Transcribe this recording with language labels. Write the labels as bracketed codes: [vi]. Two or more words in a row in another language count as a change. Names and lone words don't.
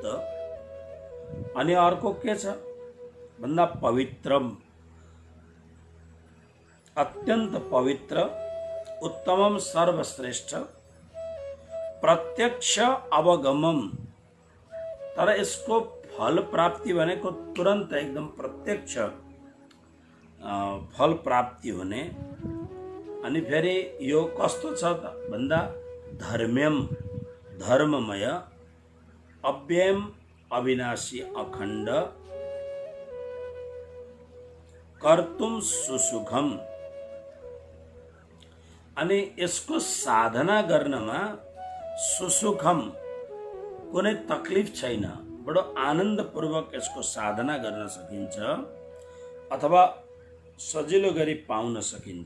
[ne] अनि अर्को के छ भन्दा पवित्रम अत्यन्त पवित्र उत्तमम सर्वश्रेष्ठ [sa] प्रत्यक्ष अवगमम। [ne] तर यसको फल प्राप्ति भनेको तुरन्त एकदम प्रत्यक्ष फल प्राप्ति हुने। अनि फेरि यो कस्तो छ त भन्दा धर्म्यम धर्ममय अव्ययम अविनाशी अखण्ड [sa] कर्तुम सुसुखम। [ne] अनि यसको साधना गर्नमा सुसुखम कुनै तकलिफ छैन। बडो आनन्दपूर्वक यसको साधना गर्न सकिन्छ अथवा सजिलो गरी पाउन सकिन्छ।